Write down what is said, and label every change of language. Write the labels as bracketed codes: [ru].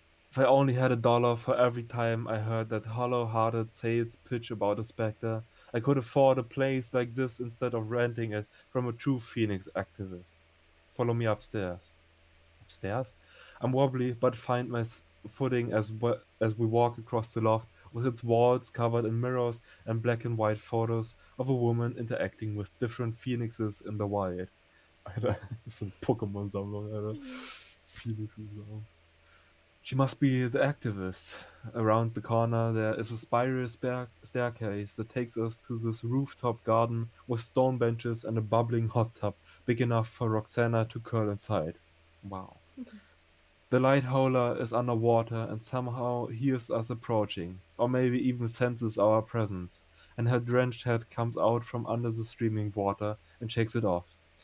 [en] If I only had $1 for every time I heard that hollow-hearted sales pitch about a specter, I could afford a place like this instead of renting it from a true Phoenix activist. Follow me upstairs. Upstairs? I'm wobbly, but find my footing as we walk across the loft with its walls covered in mirrors and black and white photos of a woman interacting with different phoenixes in the wild. [de] Alter, so eine Pokémon-Sammlung, Alter. [en] Phoenixes. She must be the activist. Around the corner there is a spiral staircase that takes us to this rooftop garden with stone benches and a bubbling hot tub big enough for Roxana to curl inside. Wow. The light howler is underwater and somehow hears us approaching, or maybe even senses our presence, and her drenched head comes out from under the streaming water and shakes it off.